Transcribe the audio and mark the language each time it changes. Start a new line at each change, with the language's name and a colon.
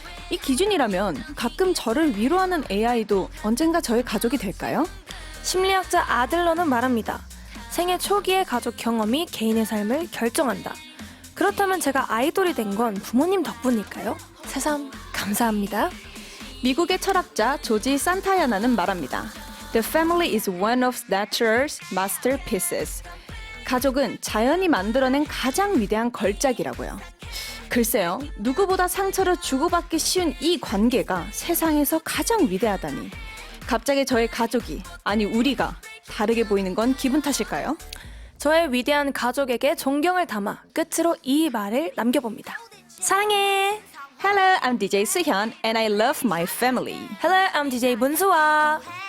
Korean: 이 기준이라면 가끔 저를 위로하는 AI도 언젠가 저의 가족이 될까요? 심리학자 아들러는 말합니다. 생애 초기의 가족 경험이 개인의 삶을 결정한다. 그렇다면 제가 아이돌이 된 건 부모님 덕분일까요? 새삼 감사합니다. 미국의 철학자 조지 산타야나는 말합니다.
English: The family is one of nature's masterpieces.
Korean: 가족은 자연이 만들어낸 가장 위대한 걸작이라고요. 글쎄요, 누구보다 상처를 주고받기 쉬운 이 관계가 세상에서 가장 위대하다니. 갑자기 저의 가족이, 아니 우리가 다르게 보이는 건 기분 탓일까요? 저의 위대한 가족에게 존경을 담아 끝으로 이 말을 남겨봅니다. 사랑해!
English: Hello, I'm DJ 수현 and I love my family. Hello, I'm DJ 문수아.